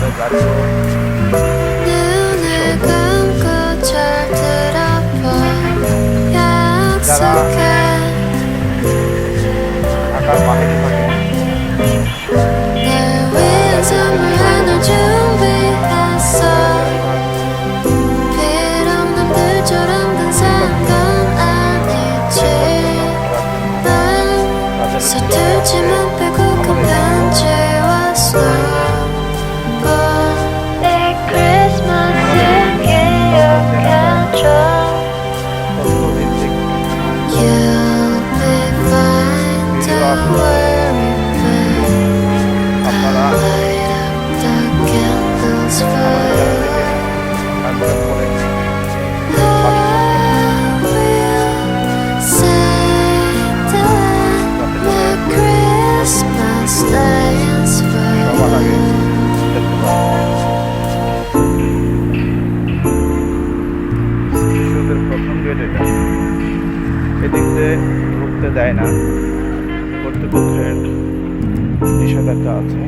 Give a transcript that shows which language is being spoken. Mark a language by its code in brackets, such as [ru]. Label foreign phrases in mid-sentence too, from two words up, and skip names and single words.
[bn] যারা ঢাকার বাইরে থাকে [ko] 서툴지만 빼곡한 채와 snowball 내 크리스마스를 기억해줘 [en] You'll be fine, don't worry, babe I'll light up the candles for you I will sing the Christmas lights for you [bn] শিশুদের প্রথম গেট এটা, এদিক দিয়ে ঢুকতে দেয় না, কর্তৃপক্ষের নিষেধাজ্ঞা আছে।